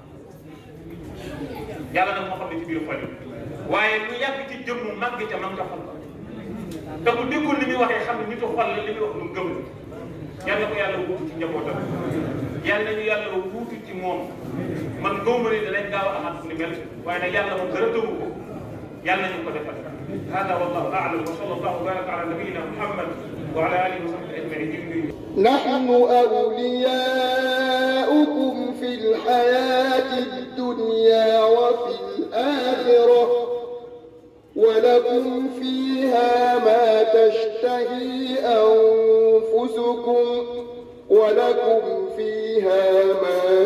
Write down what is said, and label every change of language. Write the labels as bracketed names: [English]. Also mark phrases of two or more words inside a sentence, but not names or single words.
[Wolof] yàlla nag moo xam ne ci biir xol yi waaye lu yàgg ci jëmm màgg ca man nga xol te bu déggul li muy waxee xam ne nitu xol la li muy wax lu gëm la yàlla ko yàlla wuutu ci njabootam yàlla nañu yàlla wuutu ci moom man gëwma ne danañ gaaw a amaat ni mel waaye nag yàlla moom dara tëwu ko yàlla nañu ko defal [Arabic] هذا والله أعلم وصلى الله وبارك على نبينا محمد وعلى آله وصحبه أجمعين نحن أولياؤكم في الحياة الدنيا وفي الآخرة ولكم فيها ما تشتهي أنفسكم ولكم فيها ما